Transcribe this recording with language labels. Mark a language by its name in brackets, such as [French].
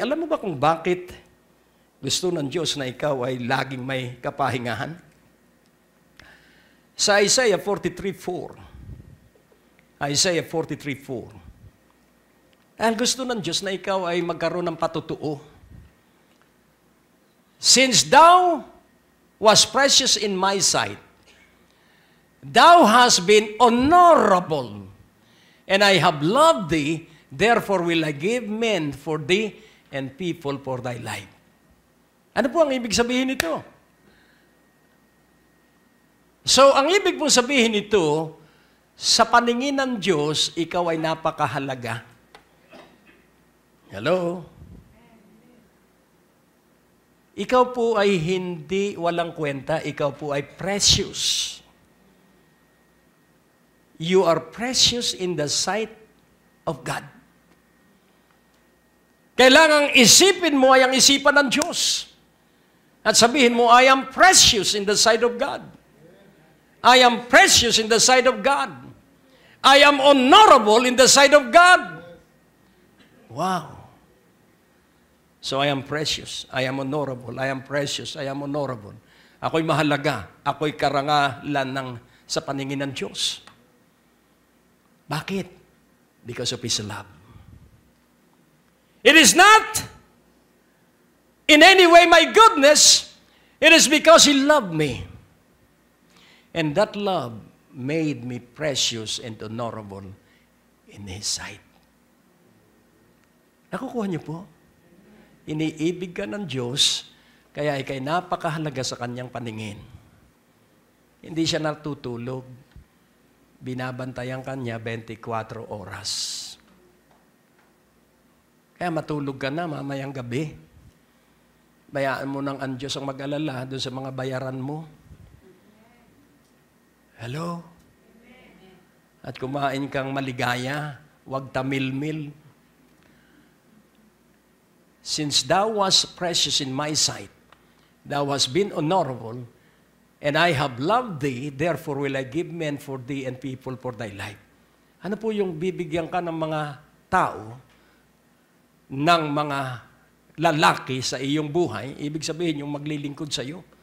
[Filipino] Alam mo ba kung bakit gusto ng Diyos na ikaw ay laging may kapahingahan? Sa Isaiah 43:4. Isaiah 43:4. Dahil gusto ng Diyos na ikaw ay magkaroon ng patutuo. [English] Since thou was precious in my sight, thou hast been honorable, and I have loved thee, therefore will I give men for thee and people for thy life. [Filipino] Ano po ang ibig sabihin nito? So, ang ibig pong sabihin nito, sa paningin ng Diyos, ikaw ay napakahalaga. [English] Hello? [Filipino] Ikaw po ay hindi walang kwenta, ikaw po ay precious. [English] You are precious in the sight of God. [Filipino] Kailangang isipin mo ay ang isipan ng Diyos. At sabihin mo, [English] I am precious in the sight of God. I am precious in the sight of God. I am honorable in the sight of God. Wow. So I am precious. I am honorable. I am precious. I am honorable. [Filipino] Ako'y mahalaga. Ako'y karangalan sa paningin ng Diyos. Bakit? [English] Because of His love. It is not in any way my goodness. It is because He loved me. And that love made me precious and honorable in His sight. [Filipino] Nakukuha niyo po? Iniibig ka ng Diyos, kaya ikay napakahalaga sa Kanyang paningin. Hindi siya natutulog. Binabantayan Kanya 24 oras. Kaya matulog ka na mamayang gabi. Bayaan mo ng ang Diyos ang mag-alala doon sa mga bayaran mo. Hello? At kumain kang maligaya, huwag tamilmil. [English] Since thou was precious in my sight, thou hast been honorable, and I have loved thee, therefore will I give men for thee and people for thy life. [Filipino] Ano po yung bibigyan ka ng mga tao, ng mga lalaki sa iyong buhay? Ibig sabihin yung maglilingkod sa iyo.